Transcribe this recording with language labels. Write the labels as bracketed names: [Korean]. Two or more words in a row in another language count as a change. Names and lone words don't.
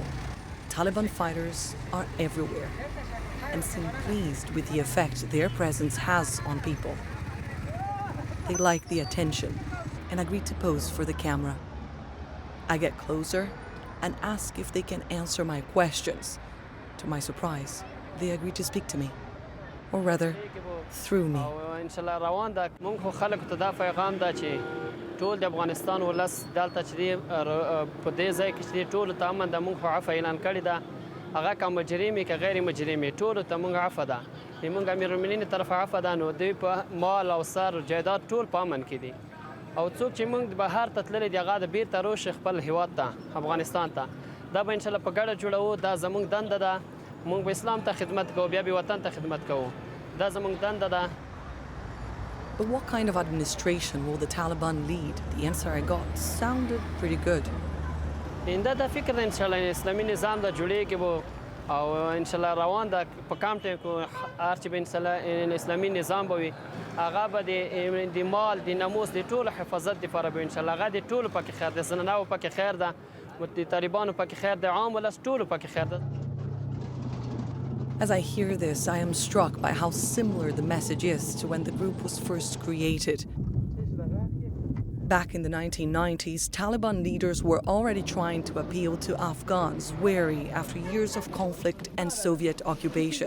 [English] Taliban fighters are everywhere and seem pleased with the effect their presence has on people. They like the attention and agree to pose for the camera. I get closer and ask if they can answer my questions. To my surprise, they agree to speak to me, or rather, through me. [Pashto] ټول د افغانستان ولس دلته چې په دې ځای کې چې ټول ته امن د موږ عفو اعلان کړی ده هغه که مجرمي که غیر مجرمي ټول ته موږ عفو ده موږ امیر المؤمنین طرف عفو ده نو دوی په مال او سر جایداد ټول په امن کې دي او څوک چې موږ بهر ته تللی دي هغه د بیرته روش خپل هیواد ته افغانستان ته دا به انشاءالله په ګډه جوړوو دا زموږ دنده ده موږ به اسلام ته خدمت کوو بیا به وطن ته خدمت کوو دا زموږ دنده ده. [English] But what kind of administration will the Taliban lead? The answer I got sounded pretty good. [Pashto] اینده د فکر د انشاءالله اسلامي نظام د جوړېږي به او انشاءالله روان ده په کم ټایم کې هر چې به انشاءالله اسلامي نظام به وي هغه به د مال د ناموس د ټولو حفاظت دپاره به انشاءالله هغه د ټولو پکې خیر ده زنانهو پکې خیر ده د طالبانو پکې خیر ده عام ولس ټولو پکې خیر ده. [English] As I hear this, I am struck by how similar the message is to when the group was first created. Back in the 1990s, Taliban leaders were already trying to appeal to Afghans weary after years of conflict and Soviet occupation.